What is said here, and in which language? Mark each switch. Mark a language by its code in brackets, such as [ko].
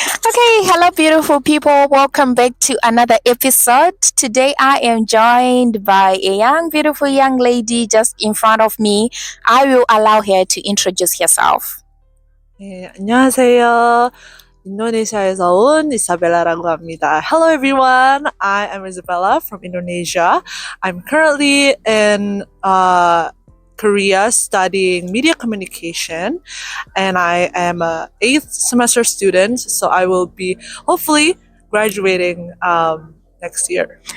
[en] Okay, hello beautiful people. Welcome back to another episode. Today I am joined by a beautiful young lady just in front of me. I will allow her to introduce herself. [ko] 네, 안녕하세요. 인도네시아에서 온 이사벨라라고 합니다. [en] Hello everyone. I am Isabella from Indonesia. I'm currently in Korea studying media communication, and I am a 8th semester student, so I will be hopefully graduating next year.